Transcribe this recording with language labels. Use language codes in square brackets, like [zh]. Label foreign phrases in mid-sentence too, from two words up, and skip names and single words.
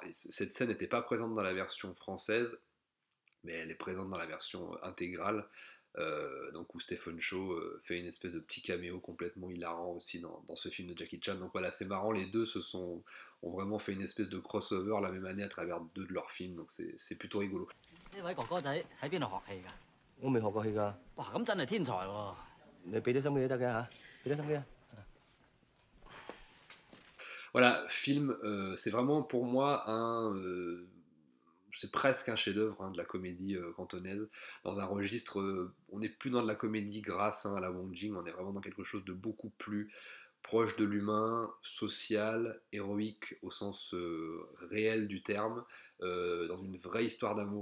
[fr] Alors cette scène n'était pas présente dans la version française, mais elle est présente dans la version intégrale. Donc où Stephen Chow fait une espèce de petit caméo complètement hilarant aussi dans ce film de Jackie Chan. Donc voilà, c'est marrant, les deux ont vraiment fait une espèce de crossover la même année à travers deux de leurs films, donc c'est plutôt rigolo. [yue] 呢位哥哥仔喺邊度學戲㗎？我未學過戲㗎，哇，咁真係天才喎！你俾啲心機都得嘅嚇，俾啲心機啊！ [fr] Voilà, film, c'est vraiment pour moi c'est presque un chef-d'œuvre de la comédie cantonaise, dans un registre, on n'est plus dans de la comédie grâce à la Wong Jing, on est vraiment dans quelque chose de beaucoup plus proche de l'humain, social, héroïque au sens réel du terme, dans une vraie histoire d'amour